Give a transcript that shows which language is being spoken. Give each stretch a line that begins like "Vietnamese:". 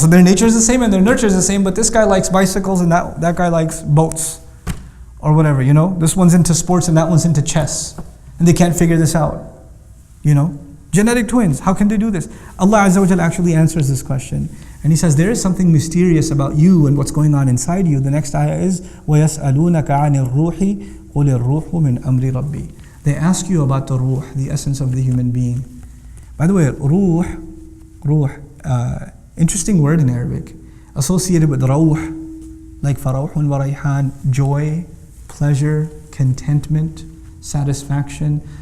English: So their nature is the same and their nurture is the same, but this guy likes bicycles and that guy likes boats, or whatever. This one's into sports and that one's into chess, and they can't figure this out. Genetic twins, how can they do this? Allah Azza wa Jalla actually answers this question. And He says, there is something mysterious about you and what's going on inside you. The next ayah is,
Arabic: وَيَسْأَلُونَكَ عَنِ الرُّوحِ قُلِ الرُّوحُ مِنْ أَمْرِ رَبِّي.
English: They ask you about the ruh, the essence of the human being. By the way, ruh, interesting word in Arabic, associated with rawh, like
Arabic: farawhun wa rayhan,
English: joy, pleasure, contentment, satisfaction.